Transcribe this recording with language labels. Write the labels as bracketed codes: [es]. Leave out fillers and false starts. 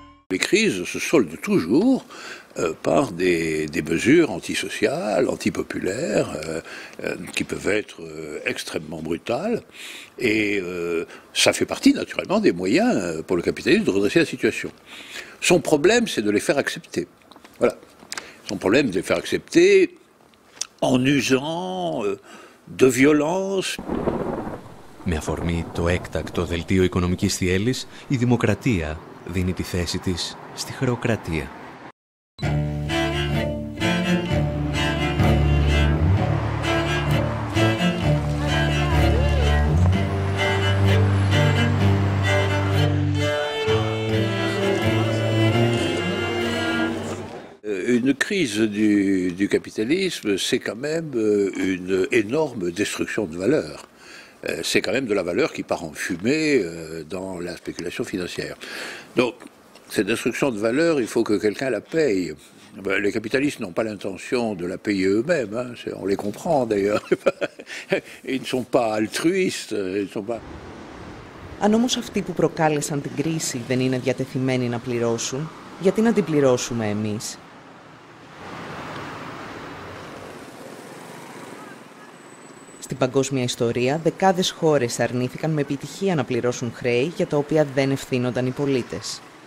[fr] Les crises se soldent toujours par des mesures antisociales, antipopulaires, qui peuvent être extrêmement brutales. Et ça fait partie naturellement des moyens pour le capitalisme de redresser la situation. Son problème, c'est de les faire accepter. Voilà. Son problème, c'est de les faire accepter en usant de violence. [el] Με αφορμή το έκτακτο δελτίο οικονομικής θυέλλης, η δημοκρατία δίνει τη θέση της στη χρεοκρατία. [fr] Une crise du capitalisme, c'est quand même une énorme destruction de valeur. C'est quand même de la valeur qui part en fumée dans la spéculation financière. Donc, cette destruction de valeur, il faut que quelqu'un la paye. Les capitalistes n'ont pas l'intention de la payer eux-mêmes, hein. On les comprend d'ailleurs. Ils ne sont pas altruistes, ils ne sont pas... [el] Αν όμως αυτοί που προκάλεσαν την κρίση δεν είναι διατεθειμένοι να πληρώσουν, γιατί να την πληρώσουμε εμείς? Στην παγκόσμια ιστορία, δεκάδες χώρες αρνήθηκαν με επιτυχία να πληρώσουν χρέη για τα οποία δεν ευθύνονταν οι πολίτες.